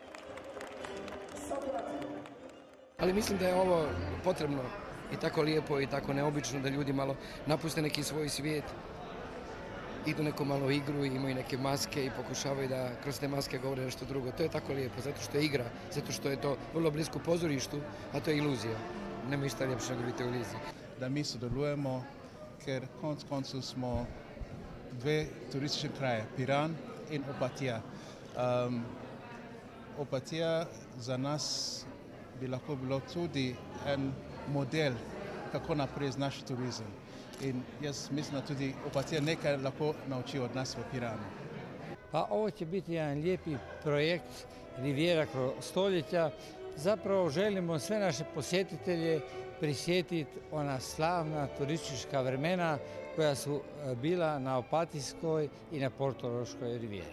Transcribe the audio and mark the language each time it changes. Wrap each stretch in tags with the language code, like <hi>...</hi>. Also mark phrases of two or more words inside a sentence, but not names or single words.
<bs>Ali mislim da je ovo potrebno i tako lijepo i tako neobično da ljudi malo napuste neki svoj svijet, idu neku malo igru i imaju neke maske i pokušavaju da kroz te maske govore nešto drugo. To je tako lijepo, zato što je igra, zato što je to vrlo blisko pozorištu, a to je iluzija. Nema ništa ljepše nego biti u iluziji.</bs> <sl>Da mi sodelujemo, ker konec koncev smo dve turistične kraje, Piran in Opatija. Opatija za nas bi lahko bilo tudi en model, kako naprej z naš turizem. In jaz mislim da tudi Opatija nekaj lahko nauči od nas v Piranu.</sl> <hr>Pa ovo će biti jedan lijepi projekt Rivijera kroz stoljeća. Zapravo želimo sve naše posjetitelje prisjetiti ona slavna turistička vremena koja su bila na Opatijskoj i na Portoroškoj rivijeri.</hr>